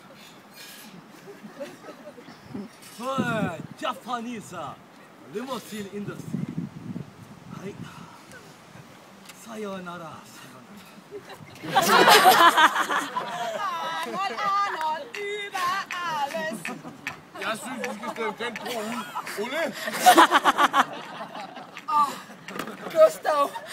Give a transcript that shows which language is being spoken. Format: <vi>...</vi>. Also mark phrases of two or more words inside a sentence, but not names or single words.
<en>Japanese limousine industry.</en> <da>Hej. Sayonara.</da> <de>Arnold, über alles.</de> <da>Jeg synes, vi skal stemme den bro ud. Ole? Gustav!</da>